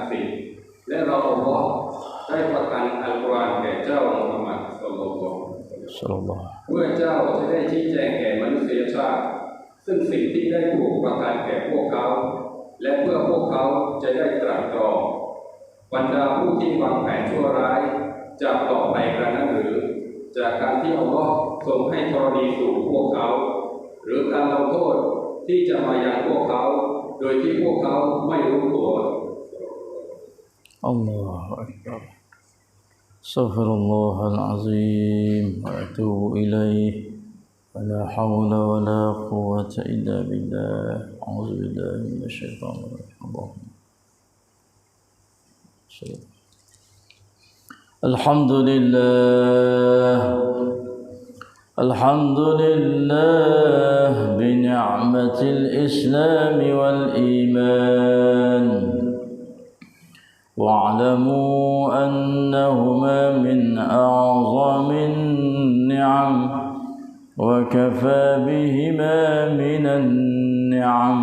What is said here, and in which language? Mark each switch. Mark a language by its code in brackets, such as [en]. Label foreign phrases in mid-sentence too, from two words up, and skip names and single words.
[th] ดิ์สิทธิ์และเราอัลลอฮ์ได้ประทานอัลกุรอานแก่เจ้ามุฮัมมัด [ar] صلى الله عليه وسلم [th] เพื่อเจ้าจะได้ชี้แจงแก่มนุษยชาติซึ่งสิ่งที่ได้ถูกประทานแก่พวกเขาและเพื่อพวกเขาจะได้ตรัสตรองบรรดาผู้ที่วางแผนชั่วร้ายจะปลอดภัยกระนั้นหรือจากการที่อัลลอฮ์ทรงให้ธรณีสู่พวกเขาหรือการลงโทษที่จะมายังพวกเขาโดยที่พวกเขาไม่รู้ตัว [ar] الله أكبر. أستغفر الله العظيم وأتوب إليه. ولا حول ولا قوة إلا بالله. أعوذ بالله من الشيطان الرجيم. الحمد لله بنعمة الإسلام والإيمان واعلموا أنهما من أعظم النعم وكفى بهما من النعم.